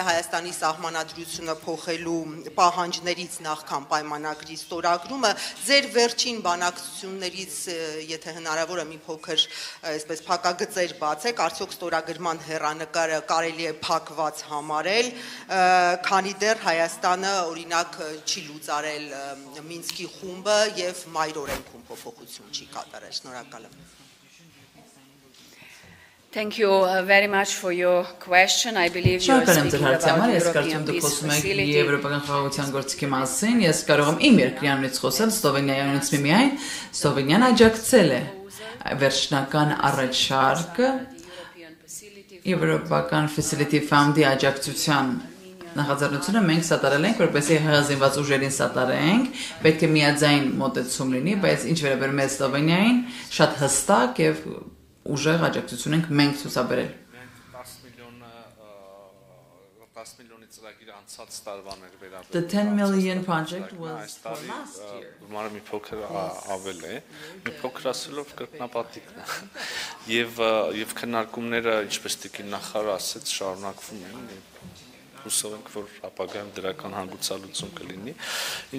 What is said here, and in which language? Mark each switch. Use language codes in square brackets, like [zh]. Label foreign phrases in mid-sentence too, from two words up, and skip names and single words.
[hy] Հայաստանի սահմանադրությունը փոխելու պահանջներից նախքան պայմանագրի ստորագրումը, ձեր վերջին բանակցություններից, եթե հնարավոր է մի փոքր այսպես փակագծեր բացեք, արդյոք ստորագրման հեռանկարը կարելի է փակված համարել, քանի դեռ Հայաստանը օրինակ չի լուծարել Մինսկի խումբը եւ մայր օրենքում փոփոխություն չի կատարել։ Շնորհակալ եմ։ [en] Thank you very much for your question. I believe you are speaking about European peace facility. [hy] Եվրոպական խաղաղության գործիքի մասին ես կարող եմ իմ երկրյանից խոսել, Սլովենիայից միմիայն, Սլովենիան աջակցել է վերջնական առաջարկը Եվրոպական Facility Fund-ի աջակցության նախաձեռնությունը մենք սատարել ենք, որպեսզի հեղազինված ուժերին սատարենք, պետք է միաձայն մոտեցում լինի, բայց ինչ վերաբերում է Սլովենիային, շատ հստակ եւ ուժեղ աջակցություն ենք մենք ցուցաբերել։ 10 միլիոնի ծրագիրը անցած տարվան էր վերաբերում։ [en] The 10 million project was for last year. [hy] Գումարը մի փոքր ավել է, մի փոքր ասելով կրկնապատիկն է։ Եվ քննարկումները, ինչպես տիկին նախարարը ասաց, շարունակվում են։ Հուսով ենք, որ ապագայում դրական հանգուցալուծում կլինի։